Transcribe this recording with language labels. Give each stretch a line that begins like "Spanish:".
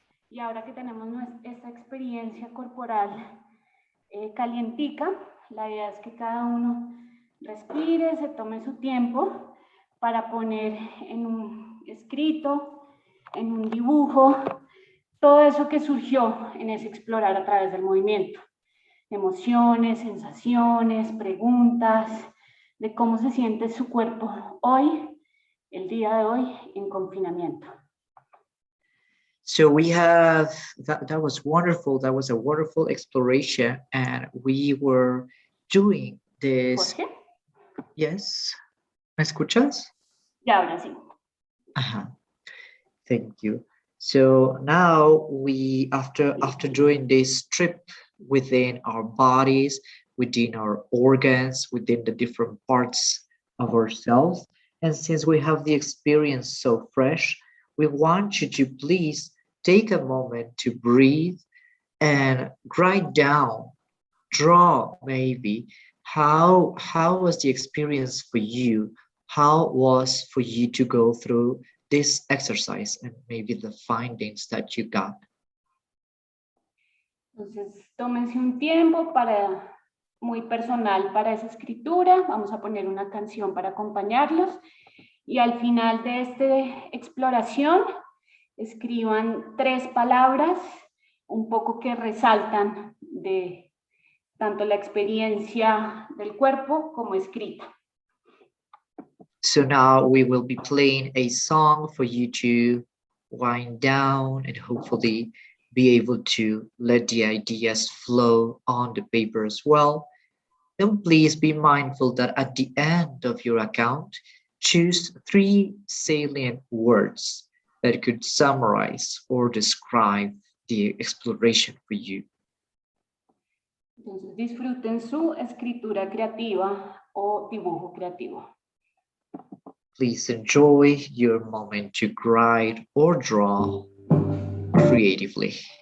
Spanish: Y ahora que tenemos esta experiencia corporal calientica, la idea es que cada uno respire, se tome su tiempo para poner en un escrito, en un dibujo, todo eso que surgió en ese explorar a través del movimiento. Emociones, sensaciones, preguntas, de cómo se siente su cuerpo hoy, el día de hoy, en confinamiento.
English: So we have, that was wonderful. That was a wonderful exploration. And we were doing this. Jorge? Yes.
Spanish: ¿Me escuchas? Ya, ahora sí.
English: Thank you. So now we, after doing this trip within our bodies, within our organs, within the different parts of ourselves, and since we have the experience so fresh, we want you to please take a moment to breathe and write down, draw maybe, how was the experience for you? How was for you to go through this exercise and maybe the findings that you got?
Spanish: Entonces, tómense un tiempo muy personal para esa escritura. Vamos a poner una canción para acompañarlos. Y al final de esta exploración, escriban 3 palabras un poco que resaltan de tanto la experiencia del cuerpo como escrita.
English: So now we will be playing a song for you to wind down and hopefully be able to let the ideas flow on the paper as well. And please be mindful that at the end of your account, choose 3 salient words that could summarize or describe the exploration for you.
Spanish: Entonces disfruten su escritura creativa o dibujo creativo.
English: Please enjoy your moment to write or draw creatively.